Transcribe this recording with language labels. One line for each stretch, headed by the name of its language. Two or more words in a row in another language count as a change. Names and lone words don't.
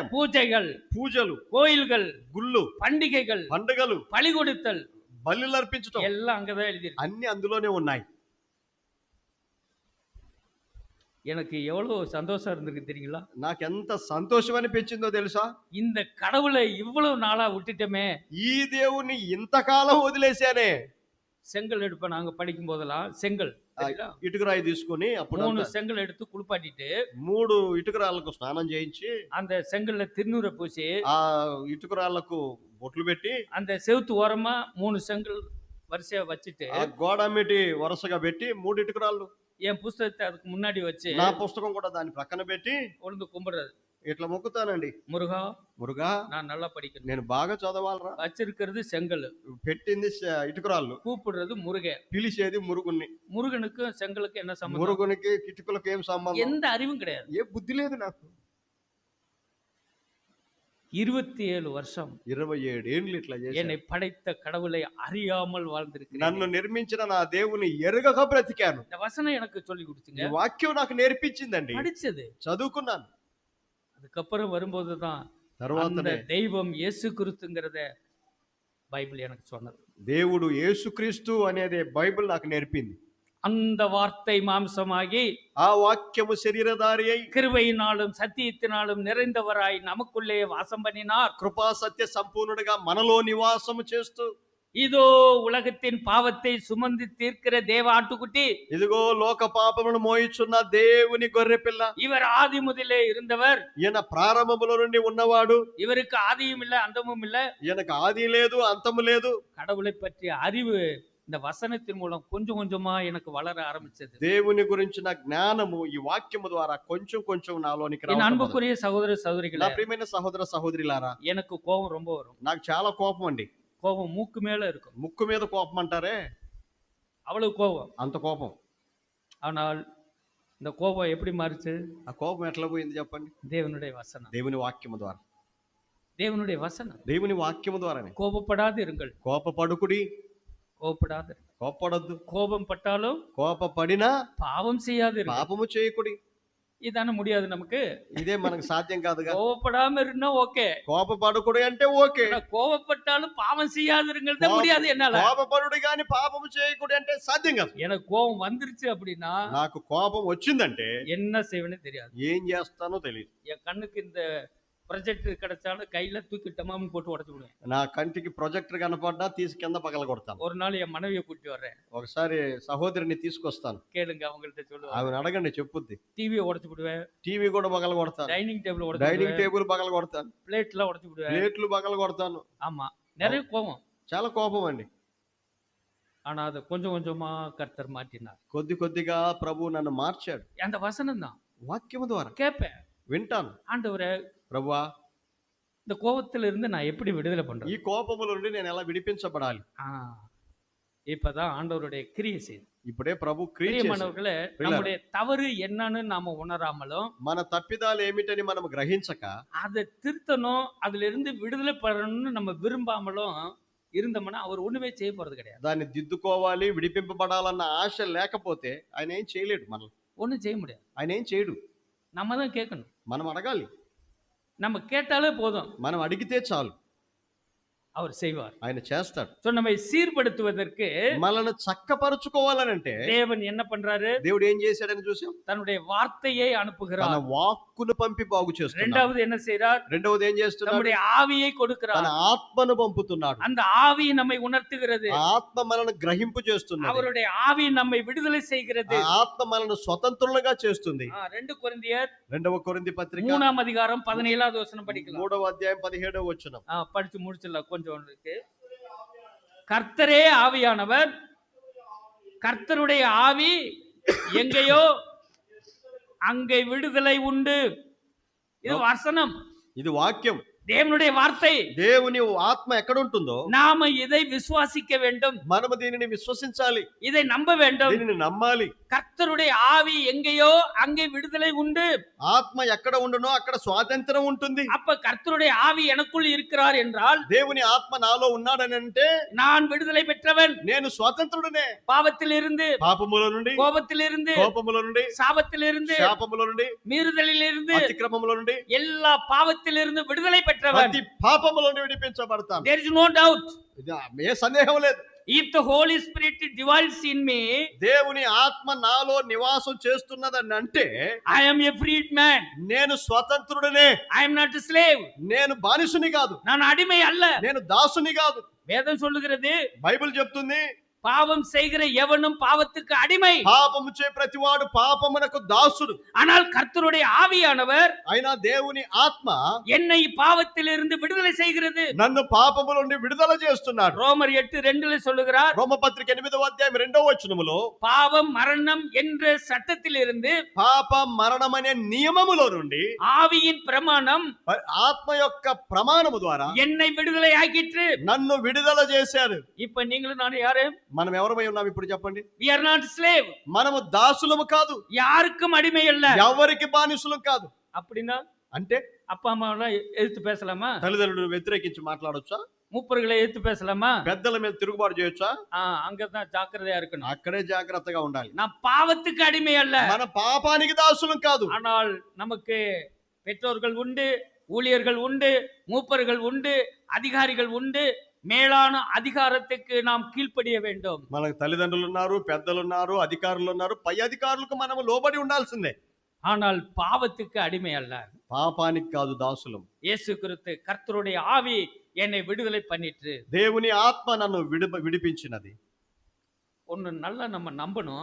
Tamil: பூஜைகள்,
Telugu: పూజలు,
Tamil: கோயில்கள்,
Telugu: గుళ్ళు,
Tamil: பண்டிகைகள்,
Telugu: పండుగలు,
Tamil: பலி கொடுத்தல்
Telugu: బలులు అర్పించటం
Tamil: எல்லாம் அங்கதான் எழுதியிருக்கு.
Telugu: అన్ని అందులోనే ఉన్నాయి.
Tamil: எனக்கு எவ்வளவு சந்தோஷம் இருந்திருக்கு தெரியுங்களா?
Telugu: నాకు ఎంత సంతోషం అనిపించిందో తెలుసా?
Tamil: இந்த கடவுளை இவ்வளவு நாளா விட்டுட்டோமே.
Telugu: ఈ దేవుని ఇంతకాలం వదిలేశానే.
Tamil: செங்கல் எடுப்பேன் நாங்க படிக்கும் போதெல்லாம், செங்கல்
Telugu: ఇటుకరాయి తీసుకొని అప్పుడు
Tamil: 3 செங்கல் எடுத்து குளிப்பாட்டிட்டு
Telugu: 3 ఇటుకరాళ్ళకు స్నానం చేయించి
Tamil: அந்த செங்கல்ல திருநூரை பூசி
Telugu: ఆ ఇటుకరాళ్ళకు బొట్లు పెట్టి
Tamil: அந்த செவுத்து ஓரமா 3 செங்கல் வரிசையா வச்சுட்டு
Telugu: ఆ గోడమిటి వరుసగా పెట్టి 3 ఇటుకరాళ్ళు
Tamil: என் புஸ்தகத்தை அதுக்கு முன்னாடி வச்சு
Telugu: నా పుస్తకం కూడా దాని ప్రక్కన పెట్టి
Tamil: உழுந்து கும்பிடுறது.
Telugu: ఇట్లా మొక్కుతానండి.
Tamil: முருகா,
Telugu: మురుగా
Tamil: நான் நல்லா படிக்கணும்.
Telugu: నేను బాగా చదవాలరా.
Tamil: வச்சிருக்கிறது செங்கல்,
Telugu: పెట్టింది ఇటుకరాళ్ళు,
Tamil: கூப்பிடுறது முருகன்.
Telugu: పిలిచేది మురుగుని.
Tamil: முருகனுக்கும் செங்கலுக்கு என்ன சம்பந்தம்?
Telugu: మురుగునికి ఇటుకలకు ఏం సంబంధం?
Tamil: எந்த அறிவும் கிடையாது.
Telugu: ఏ బుద్ధి లేదు నాకు.
Tamil: 27 வருஷம்
Telugu: 27 ఏళ్ళు ఇట్లా
Tamil: என்னை
Telugu: చేశాను.
Tamil: படைத்த கடவுளை அறியாமல் வாழ்ந்திருக்கிறேன்.
Telugu: నన్ను నిర్మించిన నా దేవుని ఎరుగక బ్రతికాను.
Tamil: இந்த వசனம் எனக்கு சொல்லி
Telugu: ఈ
Tamil: கொடுத்துங்க.
Telugu: వాక్యం నాకు నేర్పించిందండి.
Tamil: படிச்சது.
Telugu: చదువుకున్నాను.
Tamil: அதுக்கப்புறம் வரும்போதுதான் அந்த
Telugu: తర్వాతనే
Tamil: தெய்வம் இயேசு கிறிஸ்துங்கிறத பைபிள் எனக்கு சொன்னது.
Telugu: దేవుడు యేసుక్రీస్తు అనేది బైబిల్ నాకు నేర్పింది.
Tamil: அந்த வார்த்தை மாம்சமாகி
Telugu: ఆ వాక్యము శరీరధారి అయి
Tamil: கிருபையினாலும் சத்தியத்தினாலும் நிறைந்தவராய் நமக்குள்ளே வாசம் பண்ணினார்.
Telugu: కృపా సత్య సంపూర్ణుడిగా మనలో నివాసము చేస్తూ,
Tamil: இதோ உலகத்தின் பாவத்தை சுமந்து தீர்க்கிற தேவ ஆட்டுக்குட்டி,
Telugu: ఇదిగో లోక పాపమును మోయిచున్న దేవుని గొర్రె పిల్ల,
Tamil: இவர் ஆதி முதலே இருந்தவர்.
Telugu: ఈయన ప్రారంభములో నుండి ఉన్నవాడు.
Tamil: இவருக்கு ஆதியும் இல்ல அந்தமும் இல்ல.
Telugu: ఈయనకు ఆది లేదు, అంతము లేదు.
Tamil: கடவுளை பற்றிய அறிவு இந்த வசனத்தின் மூலம் கொஞ்சம் கொஞ்சமா எனக்கு வளர ஆரம்பிச்சது.
Telugu: దేవుని గురించిన జ్ఞానము ఈ వాక్యము ద్వారా కొంచెం కొంచెం నాలోనికి
Tamil: என்
Telugu: రావడం.
Tamil: அன்புக்குரிய சகோதர
Telugu: నా
Tamil: சகோதரிகளே,
Telugu: ప్రియమైన సహోదర సహోదరులారా,
Tamil: எனக்கு கோபம் ரொம்ப வரும்.
Telugu: నాకు చాలా కోపం అండి.
Tamil: கோபம் மூக்கு மேல இருக்கும்.
Telugu: ముక్కు మీద కోపం అంటారే,
Tamil: அவ்வளவு கோபம்.
Telugu: అంత కోపం.
Tamil: ஆனால் இந்த கோபம் எப்படி மாறுச்சு?
Telugu: ఆ కోపం ఎట్లా పోయింది చెప్పండి?
Tamil: தேவனுடைய வசனம்.
Telugu: దేవుని వాక్యము ద్వారా.
Tamil: தேவனுடைய வசனம்.
Telugu: దేవుని వాక్యము ద్వారానే.
Tamil: கோபப்படாது இருங்கள்.
Telugu: కోపపడుకుడి,
Tamil: கோபப்படாது.
Telugu: కోపపడద్దు.
Tamil: கோபம் பட்டாலும்
Telugu: కోపపడినా
Tamil: பாவம் செய்யாது இருங்கள்.
Telugu: పాపము చేయకుడి.
Tamil: இதான முடியாது நமக்கு.
Telugu: ఇదే మనకు సాధ్యం కాదుగా.
Tamil: கோபப்படாம இருந்தா ஓகே.
Telugu: కోపపడుకుడి అంటే ఓకే.
Tamil: கோபப்பட்டாலும் பாவம் செய்யாது இருங்கள் தான் முடியாது என்னால.
Telugu: కోపపడుడి గాని పాపము చేయకుడి అంటే సాధ్యం కాదు.
Tamil: எனக்கு கோபம் வந்துருச்சு அப்படின்னா
Telugu: నాకు కోపం వచ్చిందంటే
Tamil: என்ன செய்வேன்னு தெரியாது.
Telugu: ఏం చేస్తానో తెలియదు.
Tamil: என் கண்ணுக்கு இந்த ப்ரொஜெக்டர் கிடைச்சாலும் கையில தூக்கி டமாம்னு போட்டு உடச்சு விடுவேன்.
Telugu: నా కంటికి ప్రొజెక్టర్ కనపడ్డా తీసి కింద పగల కొడతాను.
Tamil: ஒரு நாள் என் மனைவியை கூட்டி வர்றேன்.
Telugu: ఒకసారి సహోదరిని తీసుకొస్తాను.
Tamil: கேளுங்க, அவங்கள்ட்ட சொல்லுவேன்.
Telugu: ఆమెను అడగండి, చెప్పుద్ది.
Tamil: டிவியை உடச்சு விடுவேன்.
Telugu: టీవీ కూడా పగల కొడతాను.
Tamil: டைனிங் டேபிள் உடச்சு
Telugu: డైనింగ్
Tamil: விடுவேன்.
Telugu: టేబుల్ పగల కొడతాను.
Tamil: பிளேட்லாம் உடச்சு விடுவேன்.
Telugu: ప్లేట్లు పగల కొడతాను.
Tamil: ஆமா, நிறைய கோபம்.
Telugu: చాలా కోపం అండి.
Tamil: ஆனா அதை கொஞ்சம் கொஞ்சமா கர்த்தர் மாற்றினார்.
Telugu: కొద్ది కొద్దిగా ప్రభు నన్ను మార్చాడు.
Tamil: அந்த வசனம் தான்
Telugu: వాక్యము ద్వారా
Tamil: கேட்பேன்.
Telugu: వింటాను.
Tamil: ஆண்டவரே,
Telugu: ప్రభువా,
Tamil: இந்த கோபத்துல இருந்து நான் எப்படி விடுதலை பண்றேன்?
Telugu: ఈ కోపముల నుండి నేను ఎలా విడిపించబడాలి?
Tamil: இப்பதான் ஆண்டவருடைய கிரியை செய்யுது.
Telugu: ఇప్పుడే ప్రభు క్రియ చేశాడు.
Tamil: பிரியமானவர்களே, நம்முடைய தவறு என்னன்னு நாம உணராமலும்
Telugu: మన తప్పిదాలు ఏమిటని మనం గ్రహించక
Tamil: அதை திருத்தணும், அதுல இருந்து விடுதலை பெறணும்னு நம்ம விரும்பாமலும் இருந்தோம்னா அவர் ஒண்ணுமே செய்ய போறது கிடையாது.
Telugu: దాన్ని దిద్దుకోవాలి, విడిపింపబడాలన్న ఆశ లేకపోతే ఆయన ఏం చేయలేడు. మనల్ని
Tamil: ஒண்ணும் செய்ய முடியாது.
Telugu: ఆయన ఏం చేయడు.
Tamil: நம்ம தான் கேட்கணும்.
Telugu: మనం అడగాలి.
Tamil: நம்ம கேட்டாலே போதும்.
Telugu: మనం అడిగితే చాలు.
Tamil: அவர் செய்வார்.
Telugu: ఆయన చేస్తాడు.
Tamil: సో நம்மை சீர்படுத்துவதற்கு
Telugu: మనల్ని చక్కపరుచుకోవాలనంటే
Tamil: தேவன் என்ன பண்றாரு?
Telugu: దేవుడు ఏం చేశాడని చూసాం.
Tamil: தன்னுடைய வார்த்தையை
Telugu: తన
Tamil: அனுப்புகிறார்.
Telugu: వాక్కును పంపి బాగు చేస్తున్నాడు.
Tamil: இரண்டாவது என்ன செய்றார்?
Telugu: రెండవది ఏం చేస్తున్నాడు?
Tamil: நம்முடைய ஆவியை
Telugu: తన
Tamil: கொடுக்கிறார்.
Telugu: ఆత్మను పంపుతున్నాడు.
Tamil: அந்த ஆவி நம்மை உணர்த்துகிறது.
Telugu: ఆ ఆత్మ మనల్ని గ్రహింపు చేస్తున్నది.
Tamil: அவருடைய ஆவி நம்மை விடுதலை செய்கிறது.
Telugu: ఆ ఆత్మ మనల్ని స్వతంత్రులుగా చేస్తుంది.
Tamil: 2 కొరింథియர்
Telugu: రెండవ కొరింథీ పత్రిక
Tamil: 3ஆம் அதிகாரம் 17வது வசனம் படிக்கலாம்.
Telugu: 3వ అధ్యాయం 17వ వచనం.
Tamil: படிச்சு முடிச்சிடலாம், கொஞ்சம் இருக்கு. கர்த்தரே ஆவியானவர், கர்த்தருடைய ஆவி எங்கேயோ அங்கே விடுதலை உண்டு. இது வசனம்,
Telugu: ఇది వాక్యం,
Tamil: தேவனுடைய வார்த்தை.
Telugu: దేవుని ఆత్మ ఎక్కడ ఉంటుందో
Tamil: நாம இதை விசுவாசிக்க வேண்டும்,
Telugu: మనము దీనిని విశ్వసించాలి,
Tamil: இதை நம்ப வேண்டும்.
Telugu: దీనిని నమ్మాలి.
Tamil: கர்த்தருடைய ஆவி எங்கேயோ அங்கே விடுதலை உண்டு.
Telugu: ఆత్మ ఎక్కడ ఉండునో అక్కడ స్వాతంత్రం ఉంటుంది.
Tamil: அப்ப கர்த்தருடைய ஆவி எனக்குள் இருக்கிறார் என்றால்
Telugu: దేవుని ఆత్మ నాలో ఉన్నాడని అంటే
Tamil: நான் விடுதலை பெற்றவன்.
Telugu: నేను స్వతంత్రుడనే.
Tamil: பாவத்திலிருந்து,
Telugu: పాపముల నుండి,
Tamil: கோபத்திலிருந்து,
Telugu: కోపముల నుండి,
Tamil: சாபத்திலிருந்து,
Telugu: శాపముల నుండి,
Tamil: மீறுதலிலிருந்து,
Telugu: అతిక్రమముల నుండి,
Tamil: எல்லா பாவத்திலிருந்து விடுதலை பெற்றவன்.
Telugu: ప్రతి పాపముల నుండి విడిపించబడతాను.
English: There is no doubt.
Telugu: ఇది ఏ సందేహం లేదు.
English: If the Holy Spirit dwells in me,
Telugu: దేవుని ఆత్మ నాలో నివాసం చేస్తున్నదని అంటే
English: I am a freed man.
Telugu: నేను స్వతంత్రుడనే.
English: I am not a slave.
Telugu: నేను బానిసుని కాదు,
Tamil: நான் அடிமை அல்ல.
Telugu: నేను దాసుని కాదు.
Tamil: வேதம் சொல்லுகிறது,
Telugu: బైబిల్ చెప్తుంది
Tamil: பாவம் செய்கிற எவனும் பாவத்துக்கு அடிமை.
Telugu: పాపము చే ప్రతివాడు పాపమునకు దాసుడు.
Tamil: ஆனால் கர்த்தருடைய ஆவியானவர்
Telugu: అయినా దేవుని ఆత్మ
Tamil: என்னை பாவத்திலிருந்து விடுதலை செய்கிறது.
Telugu: నన్ను పాపముల నుండి విడుదల చేస్తున్నాడు.
Tamil: ரோமர் 8:2 சொல்லுகிறார்,
Telugu: రోమపత్రిక 8వ అధ్యాయం 2వ వచనములో
Tamil: பாவம் மரணம் என்ற சட்டத்திலிருந்து
Telugu: పాప మరణం అనే నియమములో నుండి
Tamil: ஆவியின் பிரமாணம்
Telugu: ఆత్మ యొక్క ప్రమాణము ద్వారా
Tamil: என்னை விடுதலை ஆக்கிற்று.
Telugu: నన్ను విడుదల చేశారు.
Tamil: இப்ப நீங்களும் நானும் யாரு?
Telugu: మనం ఎవరమై ఉన్నాం ఇప్పుడు చెప్పండి.
English: We are not slave.
Telugu: మనము దాసులము కాదు,
Tamil: யாருக்கும் அடிமை அல்ல.
Telugu: ఎవరికి బానిసులం కాదు.
Tamil: அப்படின்னா
Telugu: అంటే
Tamil: அப்பா அம்மா எல்லாம் எதிர்த்து பேசலாமா?
Telugu: తల్లిదండ్రులను వ్యతిరేకించి మాట్లాడొచ్చా?
Tamil: மூப்பர்களை எதிர்த்து பேசலாமா?
Telugu: పెద్దల మీద తిరుగుబాటు చేయొచ్చా?
Tamil: அங்கதான் ஜாக்கிரதையா இருக்கணும்.
Telugu: అక్కడే జాగ్రత్తగా ఉండాలి.
Tamil: நான் பாவத்துக்கு அடிமை அல்ல.
Telugu: మన పాపానికి దాసులం కాదు.
Tamil: ஆனால் நமக்கு பெற்றோர்கள் உண்டு, ஊழியர்கள் உண்டு, மூப்பர்கள் உண்டு, அதிகாரிகள் உண்டு. மேலான அதிகாரத்துக்கு நாம் கீழ்ப்படிய வேண்டும்.
Telugu: మనకు తల్లిదండ్రులు ఉన్నారు, పెద్దలు ఉన్నారు, అధికారులు ఉన్నారు. పై అధికారులకు మనము లోబడి ఉండాల్సిందే.
Tamil: ஆனால் பாவத்துக்கு அடிமை அல்ல.
Telugu: పాపానికి కాదు దాసులం.
Tamil: இயேசு கிறிஸ்து கர்த்தருடைய ஆவி என்னை விடுதலை பண்ணிற்று.
Telugu: దేవుని ఆత్మ నన్ను విడిపించినది.
Tamil: ஒன்னு நல்லா நம்ம நம்பணும்.